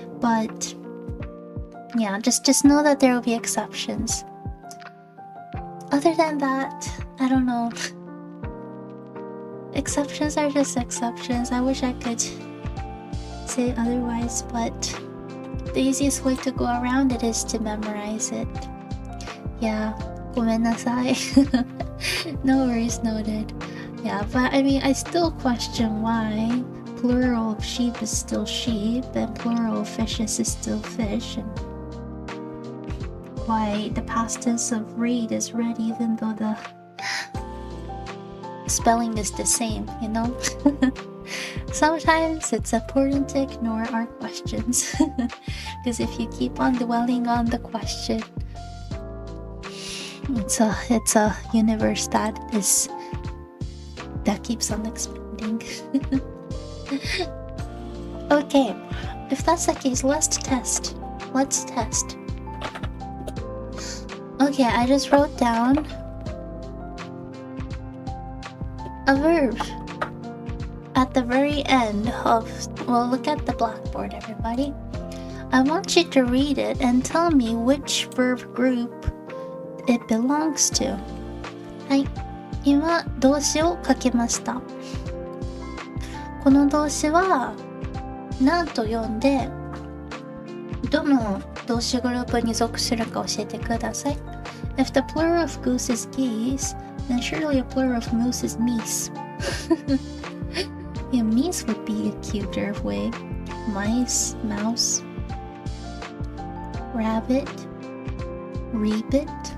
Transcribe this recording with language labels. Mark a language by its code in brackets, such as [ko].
[en] But yeah, just know that there will be exceptions. Other than that, I don't know. Exceptions are just exceptions. I wish I could say otherwise, but the easiest way to go around it is to memorize it. Yeah, [ja] ごめんなさい. [en] No worries noted. Yeah, but I mean, I still question why plural of sheep is still sheep and plural of fishes is still fish, and why the past tense of read is read even though the spelling is the same, Sometimes it's important to ignore our questions because if you keep on dwelling on the question, it's a universe that keeps on expanding. Okay, if that's the case, let's test. Okay, I just wrote down a verb at the very end of, well, look at the blackboard, everybody. I want you to read it and tell me which verb group it belongs to. [ja] はい、今動詞を書きました。この動詞は何と読んでどの動詞グループに属するか教えてください。 [en] If the plural of goose is geese, then surely a plural of moose is meese. Yeah, meese would be a cuter way. Mice, mouse, rabbit, rebbit.